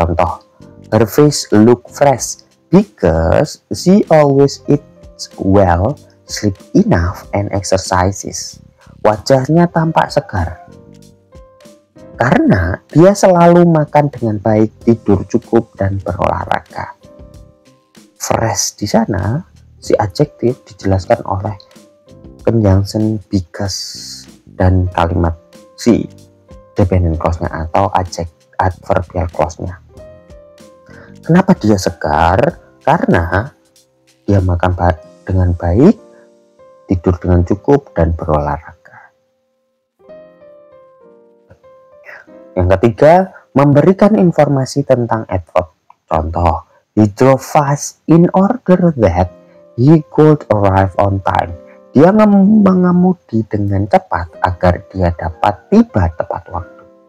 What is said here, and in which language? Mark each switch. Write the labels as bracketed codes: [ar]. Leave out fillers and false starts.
[id] Contoh, [en] her face look fresh because she always eats well, sleep enough, and exercises. [id] Wajahnya tampak segar karena dia selalu makan dengan baik, tidur cukup, dan berolahraga. Fresh di sana, si adjektif dijelaskan oleh conjunction because dan kalimat si dependent clause-nya atau adverbial clause-nya. Kenapa dia segar? Karena dia makan dengan baik, tidur dengan cukup, dan berolahraga. Yang ketiga, memberikan informasi tentang adverb. Contoh, [en] he drove fast in order that he could arrive on time. [id] Dia mengemudi dengan cepat agar dia dapat tiba tepat waktu.